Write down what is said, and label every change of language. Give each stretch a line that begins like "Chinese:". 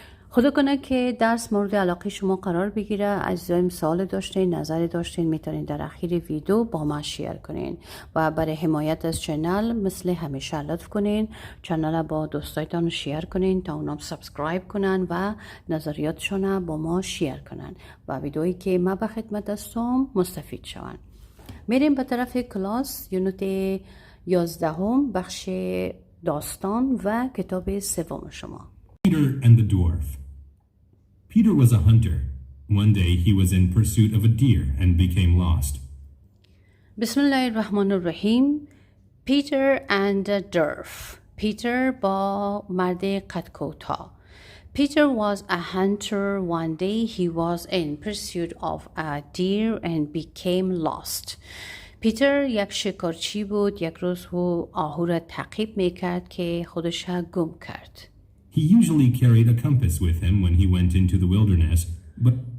Persian: خدا کنه که درس مورد علاقه شما قرار بگیره. عزیزایم سوال داشتین، نظری داشتین، میتونین در اخیر ویدیو با ما شیر کنین و برای حمایت از چنل مثل همیشه لطف کنین چنل با دوستایتان شیر کنین تا اونام سابسکرایب کنن و نظریاتشون با ما شیر کنن و ویدیویی که ما به خدمت هستم مستفید شون. میریم به طرف کلاس یونت 11 بخش داستان و کتاب سوم شما.
English: Peter and the Dwarf. Peter was a hunter. One day he was in pursuit of a deer and became lost.
Arabic: بسم الله الرحمن الرحیم.
English: Peter and the Dwarf.
Persian: Peter با مرد قد کوتاه.
English: Peter was a hunter. One day he was in pursuit of a deer and became lost.
Persian: پیتر یک شکارچی بود. یک روز او آهو را تعقیب میکرد که خودش گم کرد.
English: He usually carried a compass with him when he went into the wilderness, but